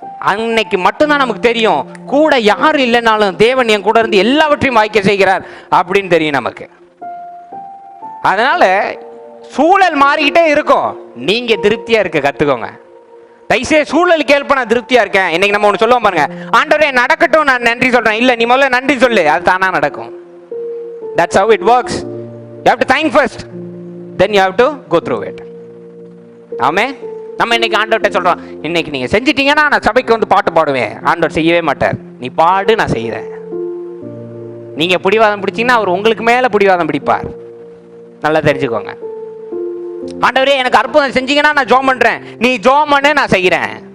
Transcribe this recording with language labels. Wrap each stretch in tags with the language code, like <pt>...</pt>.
<ta>அன்னைக்கு மட்டும்தான் நமக்கு தெரியும், கூட யாரும் இல்லைனாலும் தேவன் என் கூட இருந்து எல்லாவற்றையும் வாய்க்க செய்கிறார் அப்படின்னு தெரியும் நமக்கு. அதனால சூழல் மாறிக்கிட்டே இருக்கும், நீங்க திருப்தியா இருக்க கத்துக்கோங்க. தயவுசெய்து சூழலுக்கு ஏற்ப நான் திருப்தியா இருக்கேன். இன்னைக்கு நம்ம ஒன்று சொல்லுவோம் பாருங்க, ஆண்டவரே நடக்கட்டும் நான் நன்றி சொல்றேன். இல்ல, நீ முதல்ல நன்றி சொல்லு, அது தானா நடக்கும்.</ta> <en>That's how it works. You have to thank first, then you have to go through it.</en> <ta>ஆமென். நம்ம இன்னைக்கு ஆண்டவர்கிட்ட சொல்றோம், இன்னைக்கு நீங்க செஞ்சிட்டீங்கன்னா நான் சபைக்கு பாட்டு பாடுவேன். ஆண்டவர் செய்யவே மாட்டார். நீ பாடு, நான் செய்யறேன். நீங்க பிடிவாதம் பிடிச்சீங்கன்னா அவர் உங்களுக்கு மேல பிடிவாதம் பிடிப்பார். நல்லா தெரிஞ்சுக்கோங்க. ஆண்டவரே எனக்கு அற்புதம் செஞ்சீங்கன்னா நான் ஜெபம் பண்றேன், நீ ஜெபம் பண்ணு, நான் செய்யறேன்.</ta>